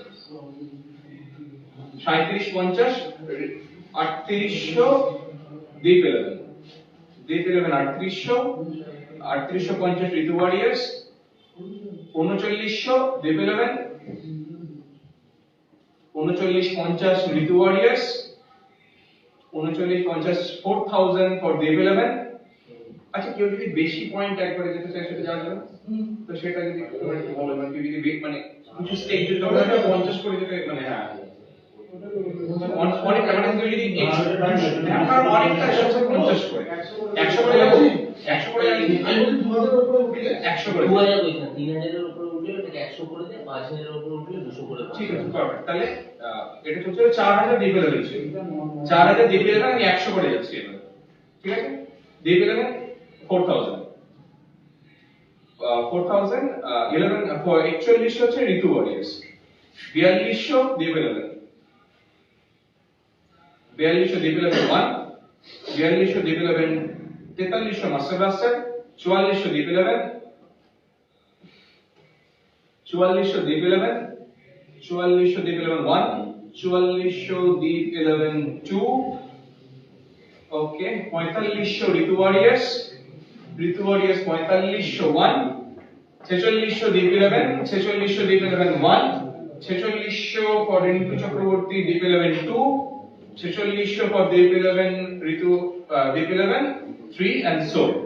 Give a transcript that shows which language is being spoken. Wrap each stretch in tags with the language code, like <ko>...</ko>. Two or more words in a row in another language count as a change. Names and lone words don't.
<en>3750 3800 DP11 3850 Ritu Warriors, 3900 DP11 3950 Ritu Warriors, 3950 4000 for DP11.</en> <bn>আচ্ছা কেউ যদি বেশি পয়েন্ট একবারে যেতে চায় সেটা জানা যাবে তো সেটা যদি তোমরা একটু বলো মানে কেউ যদি মানে কিছু স্টেজ যদি তোমরা 50 করে দিতে মানে হ্যাঁ অনেক মানে কেউ যদি আপনার অনেকটা 150 করে 100 করে যাবো 100 করে যাবো 100 করে 2000 কইছ না 3000 এর উপরে উঠলে এটাকে 100 করে দে 5000 এর উপরে উঠলে 200 করে ঠিক আছে পারফেক্ট তাহলে এটা হচ্ছে 4000 DP11 হচ্ছে 4000 DP11 আমি 100 করে যাচ্ছি এবার ঠিক আছে DP11 4000 11 for 41 হচ্ছে Ritu Warriors 4200 deep 11,</bn> <en>4200 deep 11 1, 4200 deep 11, 4300 master blaster, 4400 deep 11, 4400 deep 11, 4400 deep 11 1, 4400 deep 11 2, okay, 4500 Ritu Warriors 4500 1, 4600 deep 11, 4600 deep 11 1, 4600 for Rintu Chakraborty deep 11 2, 4600 for deep 11 Ritu deep 11 3, and so.</en>